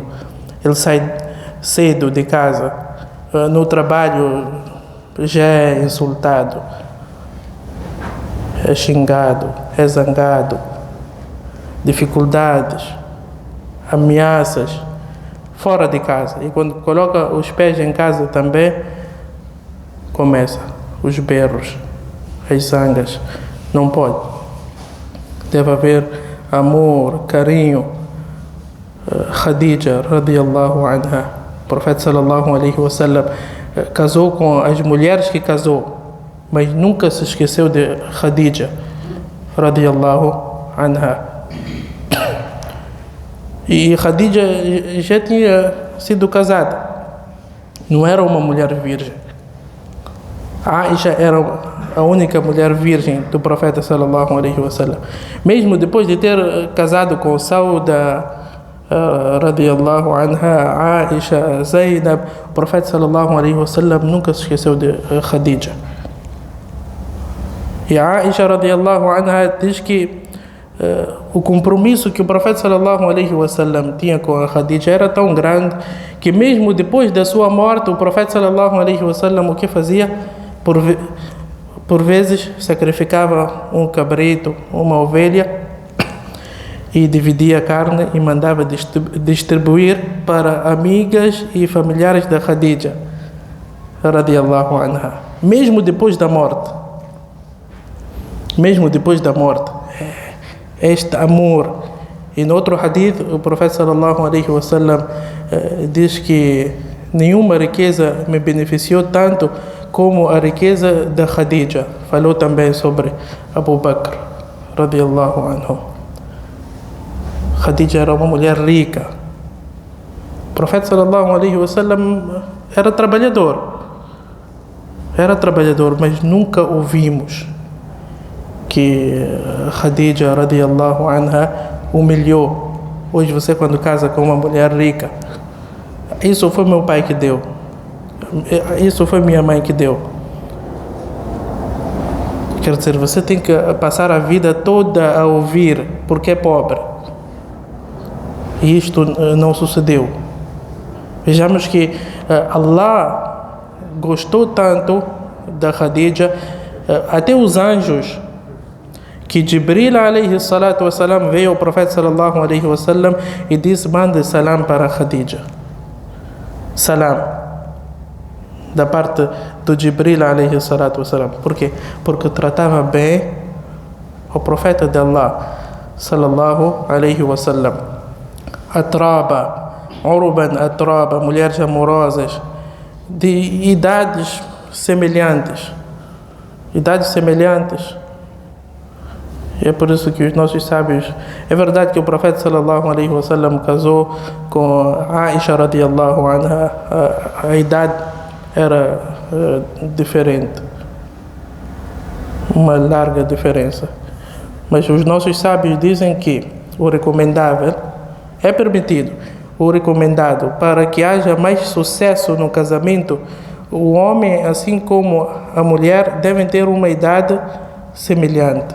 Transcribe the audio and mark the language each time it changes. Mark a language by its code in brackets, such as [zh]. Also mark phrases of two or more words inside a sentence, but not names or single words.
[pt] Ele sai cedo de casa, no trabalho já é insultado, é xingado, é zangado, dificuldades, ameaças, fora de casa. E quando coloca os pés em casa também, começa os berros, as zangas. Não pode. Deve haver amor, carinho. [ar] خديجة رضي الله عنها, [pt] o profeta [ar] صلى الله عليه وسلم, [pt] casou com as mulheres que casou, mas nunca se esqueceu de Khadija, [ar] رضي الله عنها. [pt] E Khadija já tinha sido casada, não era uma mulher virgem. Aisha era a única mulher virgem do profeta [ar] صلى الله عليه وسلم. [pt] Mesmo depois de ter casado com Sauda, [ar] رضي الله عنها, [pt] Aisha, Zainab, o profeta [ar] صلى الله عليه وسلم [pt] nunca se esqueceu de Khadija. E Aisha [ar] رضي الله عنها [pt] diz que o compromisso que o profeta [ar] صلى الله عليه وسلم [pt] tinha com a Khadija era tão grande que mesmo depois da sua morte o profeta [ar] صلى الله عليه وسلم [pt] o que fazia? Por vezes sacrificava um cabrito, uma ovelha e dividia a carne e mandava distribuir para amigas e familiares da Khadija [ar] رضي الله عنها, [pt] mesmo depois da morte. Este amor. E no outro hadith o profeta [ar] صلى الله عليه وسلم [pt] diz que nenhuma riqueza me beneficiou tanto como a riqueza da Khadija. Falou também sobre Abu Bakr [ar] رضي الله عنه. [pt] Khadija era uma mulher rica. O profeta [ar] صلى الله عليه وسلم [pt] era trabalhador, mas nunca ouvimos que Khadija [ar] رضي الله عنها [pt] humilhou. Hoje você quando casa com uma mulher rica, isso foi meu pai que deu, isso foi minha mãe que deu. Quer dizer, você tem que passar a vida toda a ouvir porque é pobre. E isto não sucedeu. Vejamos que Allah gostou tanto da Khadija, até os anjos, que Jibril [ar] عليه الصلاة والسلام [pt] veio ao profeta [ar] صلى الله عليه وسلم [pt] e disse: mande salam para Khadija. Salam da parte do Jibril [ar] عليه الصلاة والسلام. [pt] Por quê? Porque tratava bem o profeta de Allah [ar] صلى الله عليه وسلم. أترابا، عربا أترابا, [pt] mulheres amorosas de idades semelhantes. E é por isso que os nossos sábios, é verdade que o profeta [ar] صلى الله عليه وسلم [pt] casou com Aisha [ar] رضي الله عنها, [pt] a idade era diferente, uma larga diferença, mas os nossos sábios dizem que o recomendável é permitido, o recomendado para que haja mais sucesso no casamento, o homem assim como a mulher devem ter uma idade semelhante.